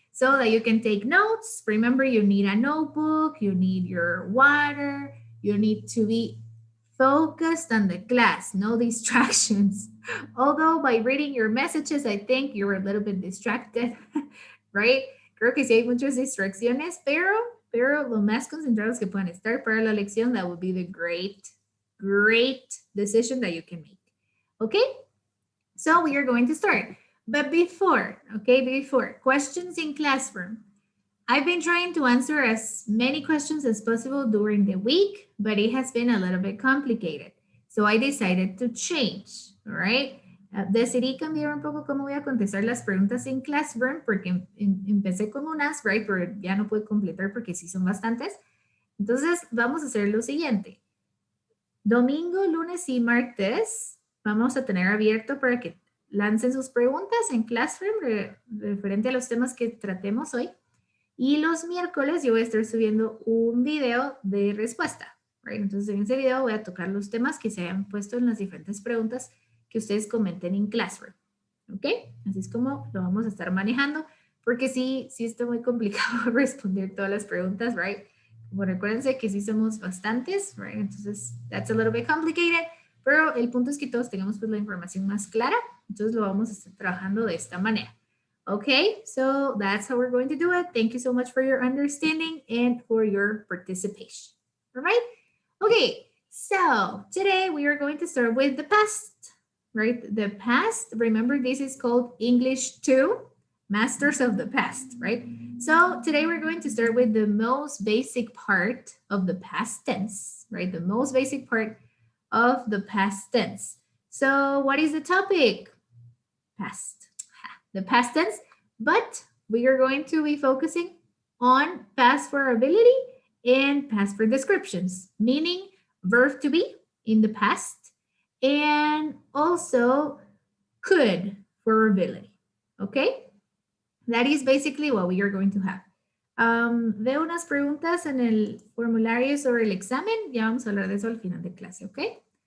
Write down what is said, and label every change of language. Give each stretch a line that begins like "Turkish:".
English: So that you can take notes. Remember, you need a notebook, you need your water, you need to be focused on the class, no distractions. Although by reading your messages, I think you're a little bit distracted, right?
Spanish: Creo que sí hay muchas distracciones, pero lo más concentrados que puedan estar para la lección,
English: that would be the great decision that you can make. Okay? So we are going to start. But before questions in classroom. I've been trying to answer as many questions as possible during the week, but it has been a little bit complicated. So I decided to change, all right?
Spanish: Decidí cambiar un poco cómo voy a contestar las preguntas en Classroom porque empecé con unas, right? Pero ya no puedo completar porque sí son bastantes. Entonces, vamos a hacer lo siguiente. Domingo, lunes y martes vamos a tener abierto para que lancen sus preguntas en Classroom referente a los temas que tratemos hoy. Y los miércoles yo voy a estar subiendo un video de respuesta. Right? Entonces en ese video voy a tocar los temas que se hayan puesto en las diferentes preguntas que ustedes comenten en Classroom. ¿Ok? Así es como lo vamos a estar manejando, porque sí está muy complicado responder todas las preguntas, right? Bueno, recuérdense que sí somos bastantes, right? Entonces,
English: that's a little bit complicated,
Spanish: pero el punto es que todos tengamos pues la información más clara, entonces lo vamos a estar trabajando de esta manera.
English: Okay, so that's how we're going to do it. Thank you so much for your understanding and for your participation. All right? Okay, so today we are going to start with the past, right? The past, remember this is called English 2, Masters of the Past, right? So today we're going to start with the most basic part of the past tense, right? The most basic part of the past tense. So what is the topic? Past. The past tense, but we are going to be focusing on past for ability and past for descriptions, meaning verb to be in the past and also could for ability. Okay? That is basically what we are going to have.
Spanish: Veo unas preguntas en el formulario sobre el examen. Ya vamos a hablar de eso al final de clase, okay?